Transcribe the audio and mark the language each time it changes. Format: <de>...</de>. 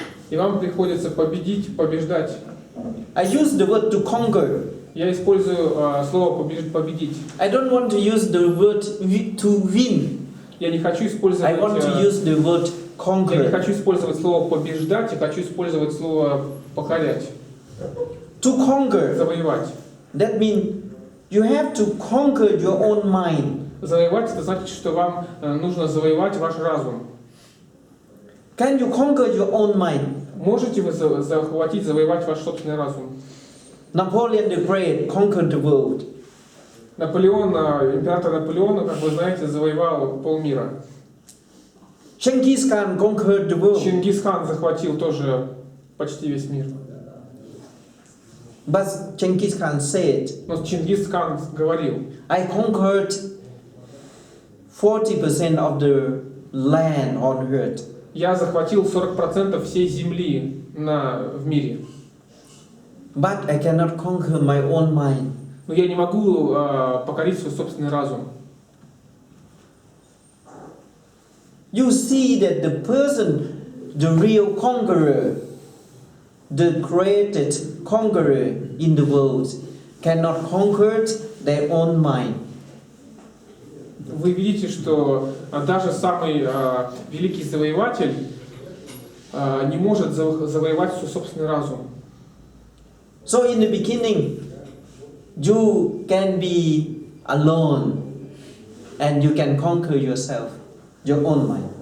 <ru>И вам приходится побеждать.</ru> <en>I use the word to conquer.</en> <ru>Я использую слово победить.</ru> <en>I don't want to use the word to win.</en> <ru>Я не хочу использовать.</ru> <en>I want to use the word conquer.</en> <ru>Я не хочу использовать слово побеждать, я хочу использовать слово покорять.</ru> <en>To conquer.</en> <ru>Завоевать.</ru> <en>That means you have to conquer your own mind.</en> <ru>Завоевать — это значит, что вам нужно завоевать ваш разум.</ru> <en>Can you conquer your own mind?</en> <ru>Можете вы завоевать ваш собственный разум?</ru> <en>Napoleon the Great conquered the world.</en> <ru>Император Наполеон, как вы знаете, завоевал полмира.</ru> <en>Genghis Khan conquered the world.</en> <ru>Чингисхан захватил тоже почти весь мир.</ru> <en>But Genghis Khan said,</en> <ru>Но Чингисхан говорил:</ru> <en>I conquered 40% of the land on earth.</en> <ru>Я захватил 40% всей земли в мире.</ru> <en>But I cannot conquer my own mind.</en> <ru>Но я не могу покорить свой собственный разум.</ru> <en>You see that the person, the real conqueror, the created conqueror in the world, cannot conquer their own mind.</en> <ru>Вы видите, что даже самый великий завоеватель не может завоевать свой собственный разум.</ru> <en>So in the beginning, you can be alone and you can conquer yourself, your own mind.</en>